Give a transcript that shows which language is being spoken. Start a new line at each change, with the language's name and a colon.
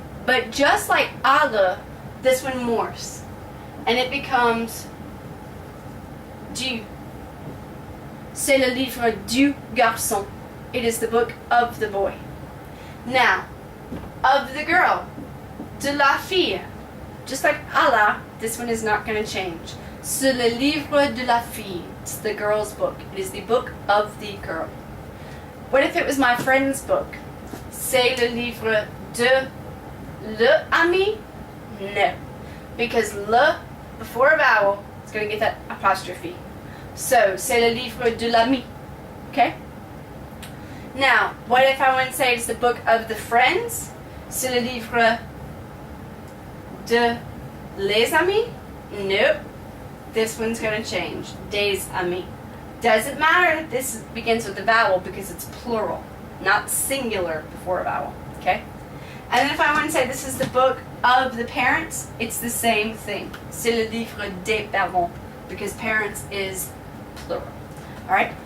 English: But just like à le, this one morphs. And it becomes du.
French: C'est le livre du garçon.
English: It is the book of the boy. Now, of the girl,
French: de la fille.
English: Just like à la, this one is not going to change.
French: C'est le livre de la fille.
English: It's the girl's book. It is the book of the girl. What if it was my friend's book?
French: C'est le livre de le ami? No.
English: Because le, before a vowel, it's going to get that apostrophe. So,
French: c'est le livre de l'ami.
English: Okay? Now, what if I want to say it's the book of the friends?
French: C'est le livre de les amis?
English: Nope. This one's going to change.
French: Des amis.
English: Doesn't matter. This begins with a vowel because it's plural, not singular before a vowel. Okay? And then if I want to say this is the book of the parents, it's the same thing.
French: C'est le livre des parents
English: because parents is plural. Alright?